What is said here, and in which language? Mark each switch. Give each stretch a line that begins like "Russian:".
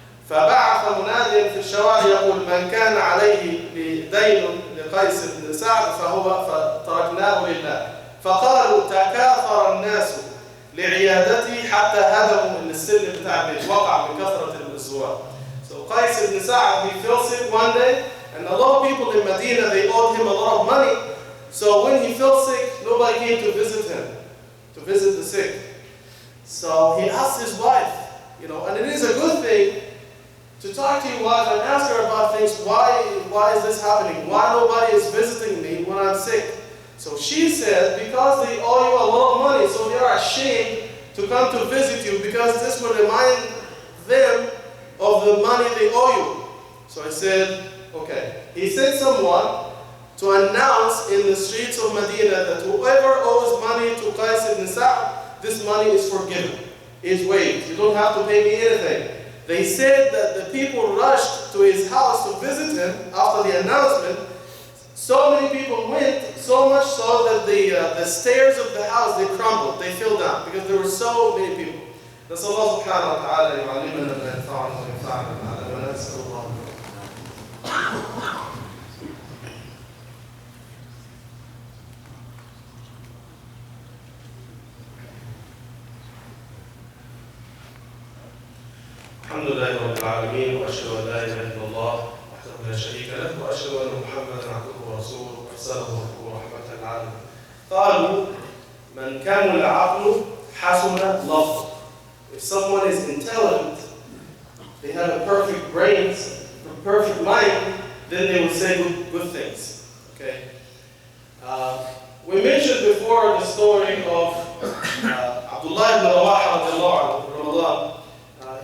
Arabic: فبعث مناديا في الشوارع يقول من كان عليه دين لقيس بن سعد فتركناه لله. فقالوا تكاثر الناس لعيادته حتى هدموا من السلم بتاع البيت وقع من كثرة الزوار.
English: So Qais ibn Sa'd, he fell sick one day, and a lot of people in Medina, they owed him a lot of money. So when he fell sick, nobody came to visit him, to visit the sick. So he asked his wife, and it is a good thing to talk to your wife and ask her about things. Why is this happening? Why nobody is visiting me when I'm sick? So she said, because they owe you a lot of money, so they are ashamed to come to visit you because this will remind them of the money they owe you. So I said, okay. He sent someone to announce in the streets of Medina that whoever owes money to Qais ibn Sa'd, this money is forgiven, is waived. You don't have to pay me anything. They said that the people rushed to his house to visit him after the announcement. So many people went, so much so that the stairs of the house, they crumbled, they fell down because there were so many people.
Arabic: نسأل الله سبحانه وتعالى يعلمنا ما ينفعنا وينفعنا بما علمنا. نسأل الله. الحمد لله رب العالمين وأشهد أن لا إله إلا الله وحده لا شريك له وأشهد أن محمدا عبده ورسوله أرسله رحمة للعالمين. قالوا من كمل عقله حسن لفظه.
English: If someone is intelligent, they have a perfect brain, a perfect mind, then they will say good things. Okay. We mentioned before the story of Abdullah ibn Rawaha in Ramadan.